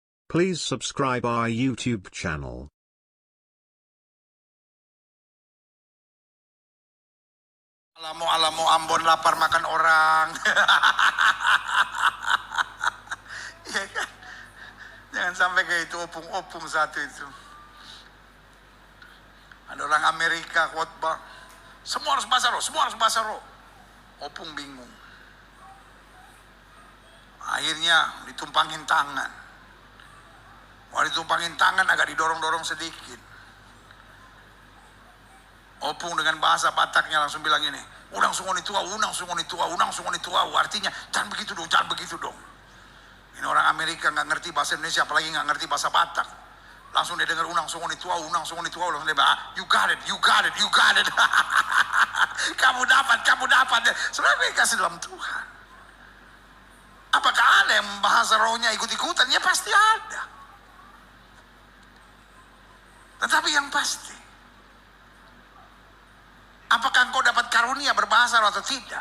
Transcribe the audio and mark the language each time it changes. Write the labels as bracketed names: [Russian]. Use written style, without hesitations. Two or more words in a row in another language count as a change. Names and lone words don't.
[English] Please subscribe our YouTube channel. [Indonesian] Alamu Ambon lapar makan orang. Iya kan? Jangan sampai kayak itu opung-opung satu itu. Ada orang Amerika khotbah, semua harus bahasa roh, semua harus bahasa roh. Opung bingung. Akhirnya ditumpangin tangan. Wah, ditumpangin tangan agak didorong-dorong sedikit. Opung dengan bahasa Bataknya langsung bilang ini, [Batak Toba] unang sungoni tua, unang sungoni tua, unang sungoni tua. [Indonesian] Artinya, jangan begitu dong, jangan begitu dong. Ini orang Amerika nggak ngerti bahasa Indonesia, apalagi nggak ngerti bahasa Batak. Langsung dia dengar [Batak Toba] unang sungoni tua, [Indonesian] langsung dia bilang, [English] you got it, you got it, you got it. [Indonesian] Kamu dapat. Sebenarnya kasih dalam Tuhan. Apakah ada yang bahasa rohnya ikut-ikutan? Ya pasti ada. Tetapi yang pasti, apakah engkau dapat karunia berbahasa roh atau tidak?